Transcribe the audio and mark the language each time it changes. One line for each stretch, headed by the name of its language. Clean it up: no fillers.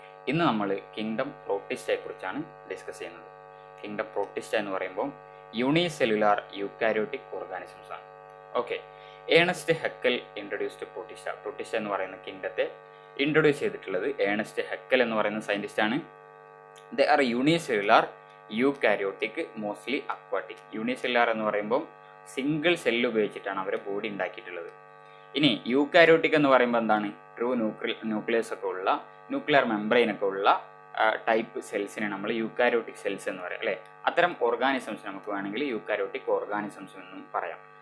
Malayalam: ഇന്ന് നമ്മൾ kingdom പ്രോട്ടിസ്റ്റയെക്കുറിച്ചാണ് discuss ചെയ്യുന്നത്. കിങ്ഡം പ്രോട്ടിസ്റ്റ എന്ന് പറയുമ്പോൾ യൂണിസെല്ലുലാർ യൂക്കാരിയോട്ടിക് ഓർഗാനിസംസ് ആണ്. Okay, Ernest Haeckel introduced protista എന്ന് പറയുന്ന കിങ്ഡത്തെ ഇൻട്രൊഡ്യൂസ് ചെയ്തിട്ടുള്ളത് ഏണസ്റ്റ് ഹെക്കൽ എന്ന് പറയുന്ന സയൻറ്റിസ്റ്റ് ആണ്.
English: They are unicellular eukaryotic, mostly aquatic.
Malayalam: Unicellular എന്ന് പറയുമ്പോൾ സിംഗിൾ സെല്ല് ഉപയോഗിച്ചിട്ടാണ് അവരെ ബോഡി ഉണ്ടാക്കിയിട്ടുള്ളത്. ഇനി യൂക്കാരിയോട്ടിക് എന്ന് പറയുമ്പോൾ എന്താണ്? ട്രൂ ന്യൂക്ലിയസ് ഒക്കെ ഉള്ള, ന്യൂക്ലിയർ മെംബ്രെയിൻ ഒക്കെ ഉള്ള ടൈപ്പ് സെൽസിനെ നമ്മൾ യൂക്കാരിയോട്ടിക് സെൽസ് എന്ന് പറയാം, അല്ലേ? അത്തരം ഓർഗാനിസംസ് നമുക്ക് വേണമെങ്കിൽ യൂക്കാരിയോട്ടിക് ഓർഗാനിസംസ് എന്നും പറയാം.